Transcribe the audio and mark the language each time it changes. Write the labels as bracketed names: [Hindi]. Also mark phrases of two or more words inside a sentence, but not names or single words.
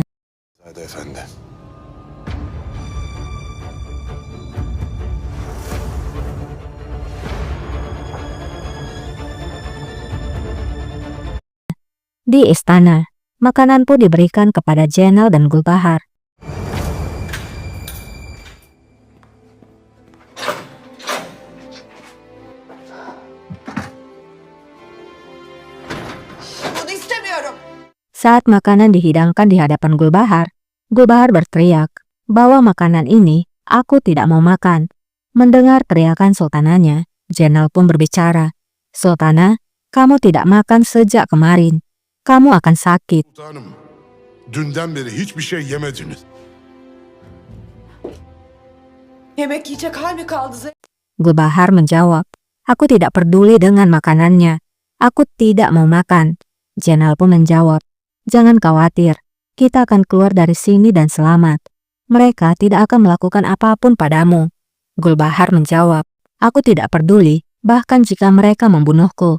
[Indonesian] Zade Efendi. Di istana, makanan pun diberikan kepada Jenal dan Gulbahar. [Turkish] Bunu istemiyorum. [Indonesian] Saat makanan dihidangkan di hadapan Gulbahar, Gulbahar berteriak, bawa makanan ini, aku tidak mau makan. Mendengar teriakan sultananya, Jenal pun berbicara, Sultana, kamu tidak makan sejak kemarin. Kamu akan sakit. [Turkish] Sultanım, dünden beri hiçbir şey yemediniz. Yemek yiyecek hal mi kaldı? [Indonesian] Gulbahar menjawab, aku tidak peduli dengan makanannya. Aku tidak mau makan. Jenal pun menjawab, jangan khawatir. Kita akan keluar dari sini dan selamat. Mereka tidak akan melakukan apapun padamu. Gulbahar menjawab, aku tidak peduli, bahkan jika mereka membunuhku.